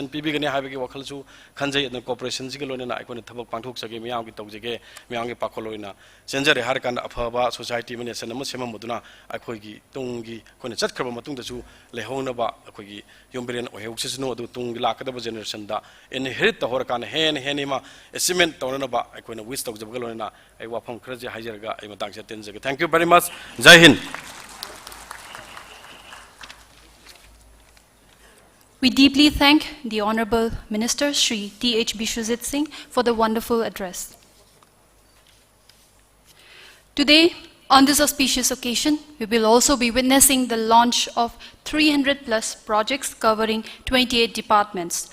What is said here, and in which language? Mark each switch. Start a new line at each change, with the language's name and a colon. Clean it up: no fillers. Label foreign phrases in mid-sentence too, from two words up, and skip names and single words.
Manipuri: ꯄꯤꯕꯤꯒꯅꯤ ꯍꯥꯏꯕꯒꯤ ꯋꯥꯈꯜꯁꯨ ꯈꯟꯖꯩ ꯑꯗꯨꯅ cooperationꯁꯤꯒ ꯂꯣꯏꯅꯅ ꯑꯩꯈꯣꯏꯅ ꯊꯕꯛ ꯄꯥꯡꯊꯣꯛꯆꯒꯦ ꯃꯤꯌꯥꯝꯒꯤ ꯇꯧꯖꯒꯦ ꯃꯤꯌꯥꯝꯒꯤ ꯄꯥꯈꯣꯜ ꯑꯣꯏꯅ ꯆꯦꯟꯖꯔꯦ ꯍꯥꯏꯔꯀꯥꯟꯗ ꯑꯐꯕ ꯁꯣꯁꯥꯏꯇꯤ ꯑꯃ ꯅꯦꯁꯟ ꯑꯃ ꯁꯦꯝꯃꯝꯕꯗꯨꯅ ꯑꯩꯈꯣꯏꯒꯤ ꯇꯨꯡꯒꯤ ꯑꯩꯈꯣꯏꯅ ꯆꯠꯈ꯭ꯔꯕ ꯃꯇꯨꯡꯗꯁꯨ ꯂꯩꯍꯧꯅꯕ ꯑꯩꯈꯣꯏꯒꯤ ꯌꯨꯝꯕꯤꯔꯦꯟ ꯑꯣꯏꯍꯧꯁꯤꯁꯅꯨ ꯑꯗꯨ ꯇꯨꯡꯒꯤ ꯂꯥꯛꯀꯗꯕ ꯖꯦꯅꯦꯔꯦꯁꯟꯗ ꯏꯟꯍꯦꯔꯤꯠ ꯇꯧꯍꯧꯔꯀꯥꯟꯗ ꯍꯦꯟꯅ ꯑꯃ ꯑꯦꯆꯤꯞꯃꯦꯟ ꯇꯧꯅꯅꯕ ꯑꯩꯈꯣꯏꯅ ꯋꯤꯁ ꯇꯧꯖꯕꯒ ꯂꯣꯏꯅꯅ ꯑꯩ ꯋꯥꯐꯝ ꯈꯔꯁꯦ ꯍꯥꯏꯖꯔꯒ ꯑꯩ ꯃꯇꯥꯡꯁꯤꯗ ꯇꯦꯟꯖꯒꯦ
English: thank you very much
Hindi: जय हिन्द
English: We deeply thank the Honorable Minister Shri T.H. Bishwajit Singh for the wonderful address. Today, on this auspicious occasion, we will also be witnessing the launch of 300 plus projects covering 28 departments.